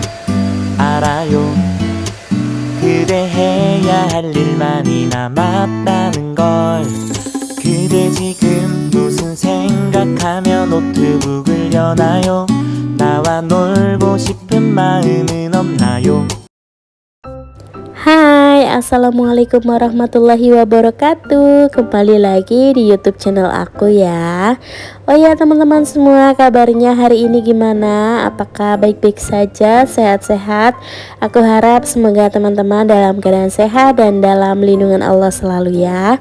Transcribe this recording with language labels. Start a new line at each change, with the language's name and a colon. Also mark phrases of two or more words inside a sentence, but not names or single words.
Korean: 알아요. 그대 해야 할 일 많이 남았다는 걸. 그대 지금 무슨 생각하며 노트북을 여나요? 나와 놀고 싶은 마음은 없나요?
Arabic: Hai, السلام عليكم ورحمة الله وبركاته.
Indonesian: Kembali lagi di YouTube channel aku ya. Oh ya teman-teman semua, kabarnya hari ini gimana? Apakah baik-baik saja, sehat-sehat? Aku harap semoga teman-teman dalam keadaan sehat dan dalam lindungan Allah selalu ya.